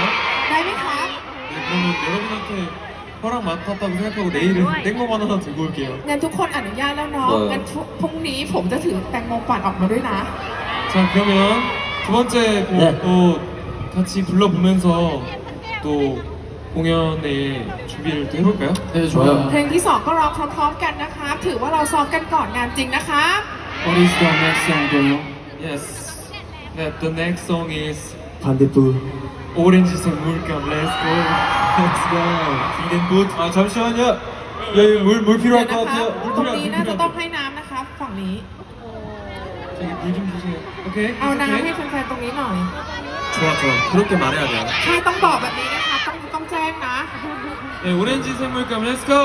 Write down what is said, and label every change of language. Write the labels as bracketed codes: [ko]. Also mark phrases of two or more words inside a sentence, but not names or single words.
[th] ได้ไหมคะ [ko] 네, 그러면 여러분한테 허락 맡았다고 생각하고 내일은 땡모반 하나 들고 올게요. [th] งั้นทุกคนอนุญาตแล้วเนาะงั้นพรุ่งนี้ผมจะถือแตงโมปั่นออกมาด้วยนะ [ko] 자 그러면 두 번째 곡 또 같이 불러보면서 또 공연의 준비를 또 해볼까요? 네 좋아요. [th] เพลงที่ 2 ก็ร้องพร้อมๆกันนะคะ ถือว่าเราซ้อมกันก่อนงานจริงนะคะ [en] What is the next song, Doyo? Yes. The next song is [ko] 반대부. 오렌지 샘물감. [en] Let's go. Let's go. [ko] 이된 굿. 아 잠시만요. 여기 물 [th] เดี๋ [ko] 필요할 [th] ยว [ko] 것 [th] นะคะ [ko] 같아요. 물 [th] ตรง [ko] 필요할 [th] นี้ [ko] 것 [th] น่าจะ [ko] 같아요. [th] ต้องให้น้ำนะคะ ฝั่งนี้ [ko] 저기 물 좀 주세요. 오케이. [th] เอาน้ำให้ [ko] 오케이. [th] แฟนๆตรงนี้หน่อย [ko] 좋아 좋아. 그렇게 말해야 돼요. [th] ใช่ต้องบอกแบบนี้นะคะ ต้องแจ้งนะ [ko] 네, 오렌지 샘물감. [en] Let's go.